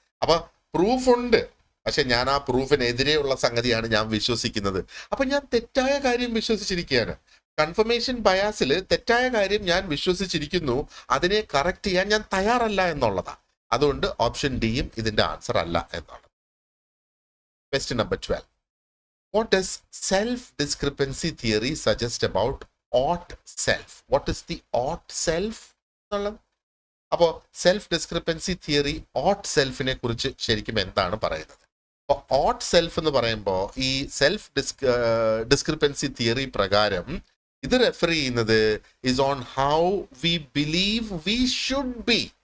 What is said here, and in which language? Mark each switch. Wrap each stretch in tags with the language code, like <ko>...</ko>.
<ml>അപ്പൊ പ്രൂഫ് ഉണ്ട്, പക്ഷെ ഞാൻ ആ പ്രൂഫിനെതിരെയുള്ള സംഗതിയാണ് ഞാൻ വിശ്വസിക്കുന്നത്. അപ്പൊ ഞാൻ തെറ്റായ കാര്യം വിശ്വസിച്ചിരിക്കുകയാണ്. കൺഫർമേഷൻ ബയാസിൽ തെറ്റായ കാര്യം ഞാൻ വിശ്വസിച്ചിരിക്കുന്നു, അതിനെ കറക്റ്റ് ചെയ്യാൻ ഞാൻ തയ്യാറല്ല എന്നുള്ളതാണ്. അതുകൊണ്ട് ഓപ്ഷൻ ഡിയും ഇതിന്റെ ആൻസർ അല്ല എന്നുള്ളത്. Question number 12.</ml> <en>What does self-discrepancy theory suggest about ought self? What is the ought self?</en> <ml>അപ്പോൾ സെൽഫ് ഡിസ്ക്രിപ്പൻസി തിയറി ought സെൽഫിനെ കുറിച്ച് ശരിക്കും എന്താണ് പറയുന്നത്? അപ്പോൾ ought സെൽഫ് എന്ന് പറയുമ്പോൾ ഈ സെൽഫ് ഡിസ്ക്രിപ്പൻസി തിയറി പ്രകാരം ഇത് റെഫർ ചെയ്യുന്നത്</ml> <en>Is on how we believe we should be.</en>